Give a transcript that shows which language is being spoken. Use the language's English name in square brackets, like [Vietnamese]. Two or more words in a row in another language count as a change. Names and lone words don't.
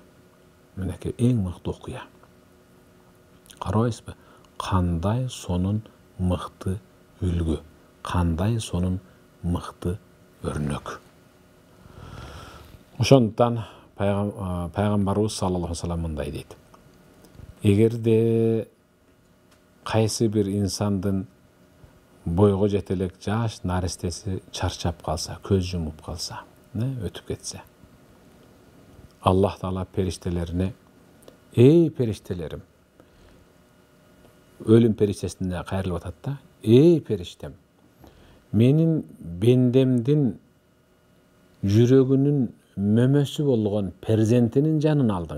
[Kyrgyz] Мынакей эң мыкты окуя. Карабайсызбы? Кандай сонун мыкты үлгү, кандай сонун мыкты өрнөк. Ошондуктан пайгамбарыбыз [Arabic] صلى الله عليه وسلم [Kyrgyz] мындай дейт. Эгерде кайсы бир инсандын бойго жете элек жаш наристеси чарчап калса, көз жумуп калса, өтүп кетсе, Аллах Таала периштелерине: "Эй периштелерим", өлүм периштесине кайрылып атат да: "Эй периштем, менин бендемдин жүрөгүнүн мөмөсү болгон перзентинин жанын алдың.